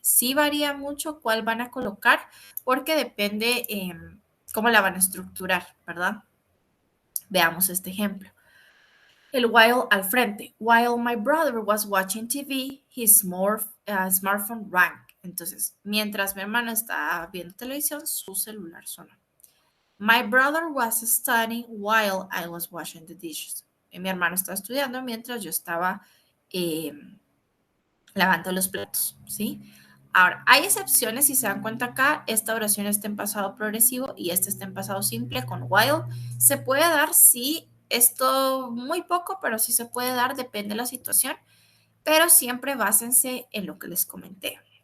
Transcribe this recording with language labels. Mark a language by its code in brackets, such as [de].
[es] Sí varía mucho cuál van a colocar porque depende cómo la van a estructurar, ¿verdad? Veamos este ejemplo. El while al frente. [en] While my brother was watching TV, his smartphone rang. [es] Entonces, mientras mi hermano estaba viendo televisión, su celular sonó. [en] My brother was studying while I was washing the dishes. [es] Mi hermano estaba estudiando mientras yo estaba eh, lavando los platos, ¿sí? Ahora, hay excepciones, si se dan cuenta acá, esta oración está en pasado progresivo y esta está en pasado simple con while. Se puede dar, sí, esto muy poco, pero sí se puede dar, depende de la situación, pero siempre básense en lo que les comenté.